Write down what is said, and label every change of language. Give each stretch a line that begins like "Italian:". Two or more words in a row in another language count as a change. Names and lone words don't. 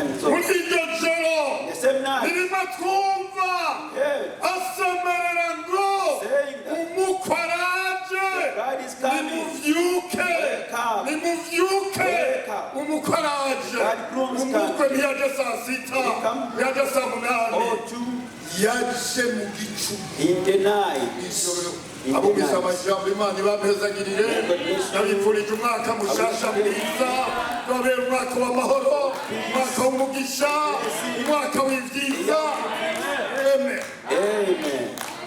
English: So the same night, saying that the bride is coming. Bridegroom's coming. In the night,
Rundi: abumvise amajambo Imana ibapezagirire nabifurije umwaka mushasha mwiza babera umwaka w'amahoro umwaka w'umugisha umwaka w'ibyiza amen Amen.